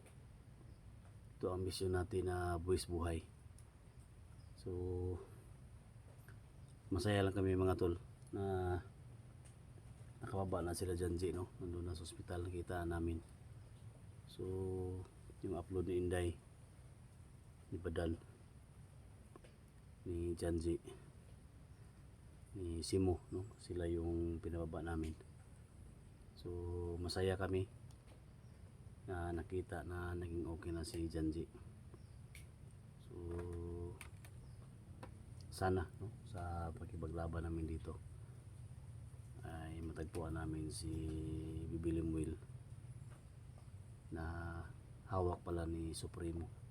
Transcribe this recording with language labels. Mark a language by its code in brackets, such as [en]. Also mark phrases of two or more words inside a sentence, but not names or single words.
[tl] Ito ang misyon natin na buwis buhay. So masaya lang kami mga tol na nakababa na sila Janji, no? Nandun na sa ospital, nakita namin. So yung upload ni Inday, ni Badal, ni Janji, ni Simo, no? Sila yung pinababa namin. So masaya kami na nakita na naging okay na si Janji. So sana, no, sa pagkibaglaban namin dito ay matagpuan namin si Bibiling Will na hawak pala ni Supremo.